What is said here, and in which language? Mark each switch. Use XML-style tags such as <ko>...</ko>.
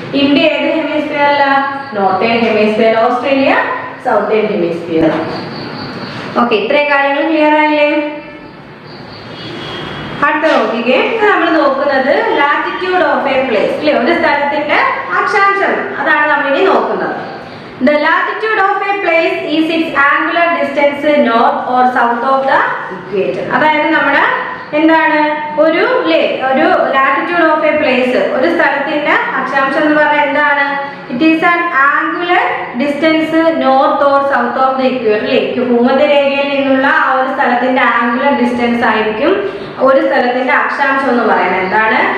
<ml>India ഏത് ഹെമിസ്ഫിയറിലാണ്? Northern hemisphere. Australia southern hemisphere. Okay, ഇത്രയും കാര്യങ്ങൾ ക്ലിയർ ആയില്ലേ? അടുത്ത നോക്കിക്കേ, നമ്മൾ നോക്കുന്നത് ലാറ്റിറ്റ്യൂഡ് ഓഫ് എ പ്ലേസ് അല്ലേ, ഒരു സ്ഥലത്തിന്റെ അക്ഷാംശം. അതാണ് നമ്മൾ ഇനി നോക്കുന്നത്.</ml> <en>The latitude of a place is its angular distance north or south of the equator.</en> <ml>അതായത് നമ്മുടെ എന്താണ് ഒരു ലാറ്റിറ്റ്യൂഡ് ഓഫ് എ പ്ലേസ്, ഒരു സ്ഥലത്തിന്റെ അക്ഷാംശം എന്ന് പറഞ്ഞാൽ എന്താണ്?</ml> <en>it is an angular distance north or south of the equator</en> <ml>അല്ലേ. ഭൂമധ്യരേഖയിൽ നിന്നുള്ള ആ ഒരു സ്ഥലത്തിന്റെ ആംഗുലർ ഡിസ്റ്റൻസ് ആയിരിക്കും ഒരു സ്ഥലത്തിന്റെ അക്ഷാംശം എന്ന് പറയുന്നത്. എന്താണ്?</ml>